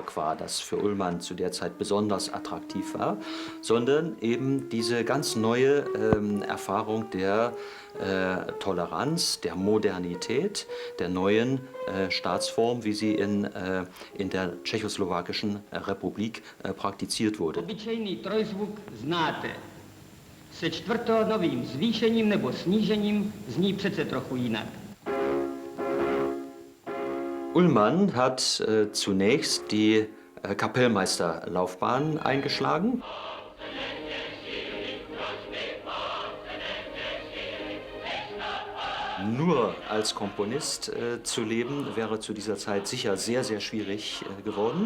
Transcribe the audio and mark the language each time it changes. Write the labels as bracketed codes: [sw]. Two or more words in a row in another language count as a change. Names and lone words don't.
[de] war, das für Ullmann zu der Zeit besonders attraktiv war, sondern eben diese ganz neue Erfahrung der Toleranz, der Modernität, der neuen Staatsform, wie sie in der tschechoslowakischen Republik praktiziert wurde. [cs] Obyčejný trojzvuk znáte. Se čtvrtonovým zvýšením nebo snížením zní přece trochu jinak. [de] Ullmann hat zunächst die Kapellmeisterlaufbahn eingeschlagen. Nur als Komponist zu leben, wäre zu dieser Zeit sicher sehr, sehr schwierig geworden.